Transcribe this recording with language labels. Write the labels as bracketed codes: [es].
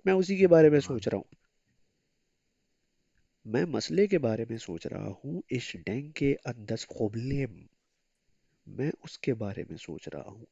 [hi] मैं उसी के बारे में सोच रहा हूँ. मैं मसले के बारे में सोच रहा हूँ. [de] Ich denke an das Problem. [hi] मैं उसके बारे में सोच रहा हूँ.